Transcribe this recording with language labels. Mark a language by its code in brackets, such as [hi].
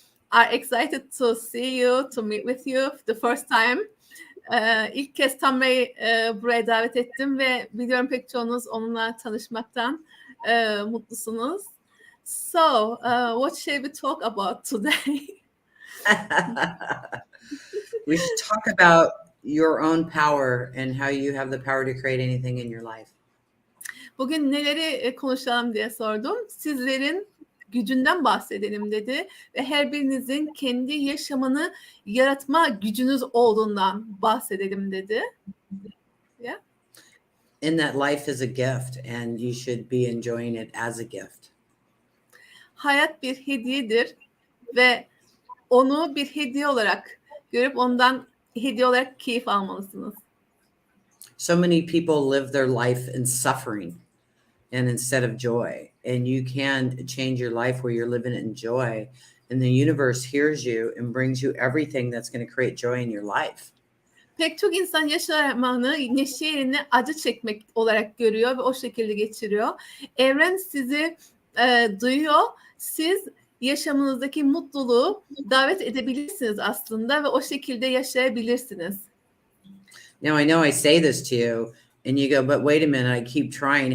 [en] Are excited to see you, to meet with you the first time. [tr] İlk kez Tamra'yı buraya davet ettim ve biliyorum pek çoğunuz onunla tanışmaktan mutlusunuz. [en] So, what shall we talk about today? We should talk about your own power and how you have the power to create anything in your life. [tr] Bugün neleri konuşalım diye sordum. Sizlerin gücünden bahsedelim dedi ve her birinizin kendi yaşamını yaratma gücünüz olduğundan bahsedelim dedi. [en] Yeah. And that life is a gift and you should be enjoying it as a gift. [tr] Hayat bir hediyedir ve onu bir hediye olarak görüp ondan hediye olarak keyif almalısınız. [en] So many people live their life in suffering and instead of joy. And you can change your life where you're living in joy. And the universe hears you and brings you everything that's going to create joy in your life. [tr] Pek çok insan yaşamını neşe yerine acı çekmek olarak görüyor ve o şekilde geçiriyor. Evren sizi duyuyor. Siz yaşamınızdaki mutluluğu davet edebilirsiniz aslında ve o şekilde yaşayabilirsiniz. [en] Now I know I say this to you and you go, but wait a minute, I keep trying.